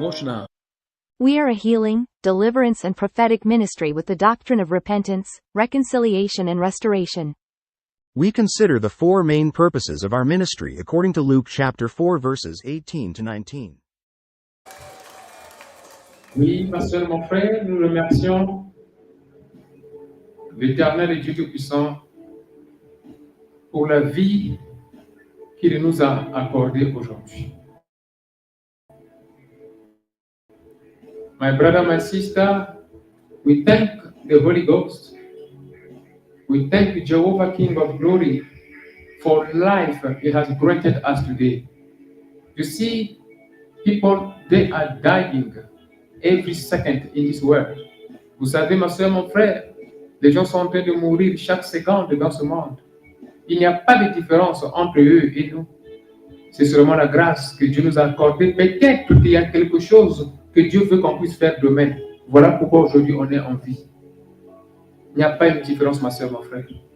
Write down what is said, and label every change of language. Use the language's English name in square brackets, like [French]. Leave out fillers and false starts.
[English] Watch now. We are a healing, deliverance and prophetic ministry with the doctrine of repentance, reconciliation and restoration. We consider the four main purposes of our ministry according to Luke chapter 4 verses 18 to 19. [French] Oui, pasteur, mon frère, nous remercions l'Éternel et Dieu Tout-Puissant pour la vie qu'il nous a accordée aujourd'hui. [English] My brother, my sister, we thank the Holy Ghost. We thank Jehovah, King of Glory, for life He has granted us today. You see, people, they are dying every second in this world. [French] Vous savez, ma soeur, mon frère, les gens sont en train de mourir chaque seconde dans ce monde. Il n'y a pas de différence entre eux et nous. C'est seulement la grâce que Dieu nous a accordée. Peut-être qu'il y a quelque chose que Dieu veut qu'on puisse faire demain. Voilà pourquoi aujourd'hui on est en vie. Il n'y a pas une différence, ma soeur, mon frère.